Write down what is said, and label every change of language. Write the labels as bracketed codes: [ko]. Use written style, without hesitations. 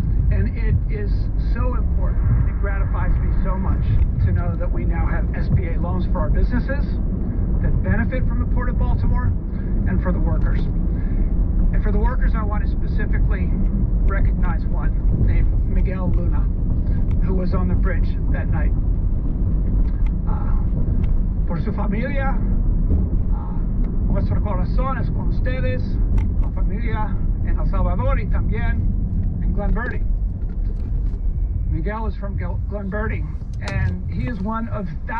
[en] And it is so important, it gratifies me so much to know that we now have SBA loans for our businesses that benefit from the Port of Baltimore and for the workers. And for the workers, I want to specifically recognize one named Miguel Luna, who was on the bridge that night. [es] Por su familia, nuestro corazón es con ustedes, la familia en El Salvador y también en Glen Burnie. [en] Miguel is from Glen Burnie, and he is one of thousands